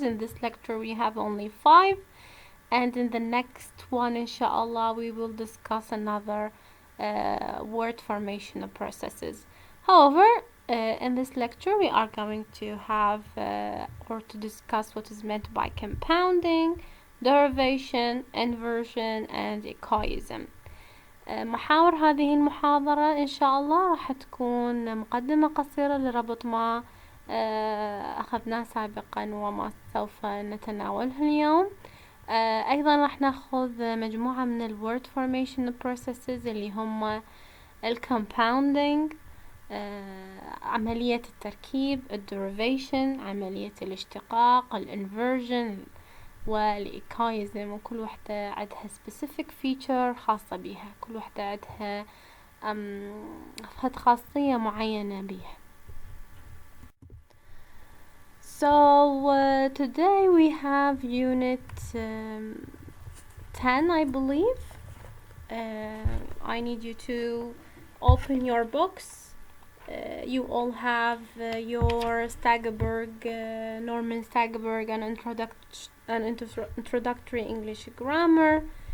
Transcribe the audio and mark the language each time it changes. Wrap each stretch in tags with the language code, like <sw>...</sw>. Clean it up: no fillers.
<en>In this lecture we have only 5, and in the next one, inshallah, we will discuss another word formation processes. However, in this lecture we are going to have or to discuss what is meant by compounding, derivation, inversion, and echoism.</en> <ar>محاور هذه المحاضرة إن شاء الله راح تكون مقدمة قصيرة لربط ما أخذناه سابقا وما سوف نتناوله اليوم. أيضا راح ناخذ مجموعة من ال</ar> <en>word formation processes</en> <ar>اللي هم ال compounding، عملية التركيب، ال derivation، عملية الاشتقاق، ال inversion، وال echoism، وكل واحدة عندها</ar> <en>specific feature</en> <ar>خاصة بيها، كل واحدة عندها خاصية معينة بيها.</ar> <en>So today we have unit 10, I believe. I need you to open your books. You all have your Satgeberg, Norman Satgeberg, an introductory English grammar.</en>